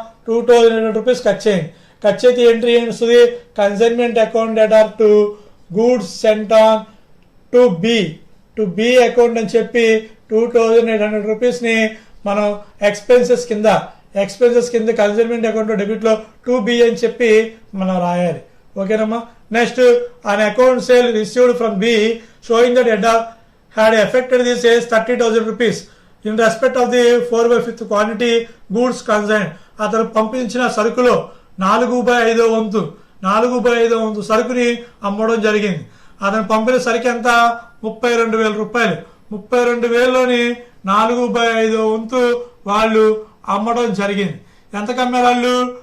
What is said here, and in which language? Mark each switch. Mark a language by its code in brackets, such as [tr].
[te] 2,800 rupees ఖర్చు అయింది. ఖర్చు అయితే ఎంట్రీ ఏం వస్తుంది? Consignment account debtor to goods cent on to be account అని చెప్పి 2,800 రూపీస్ ని మనం ఎక్స్పెన్సెస్ కింద కన్సైన్మెంట్ అకౌంట్ డెబిట్ లో 2B అని చెప్పి మనం రాయాలి. ఓకేనమ్మా. [en] Next, an account sale received from B showing that had affected the sales 30,000 rupees in respect of the 4/5 quantity goods concerned. [te] అతను పంపించిన సరుకులో 4/5 వంతు సరుకుని అమ్మడం జరిగింది. అతను పంపిన సరికి ఎంత 32,000 రూపాయలు. 32,000లోని 4/5 వంతు వాళ్ళు అమ్మడం జరిగింది. ఎంతకు అమ్మారు వాళ్ళు?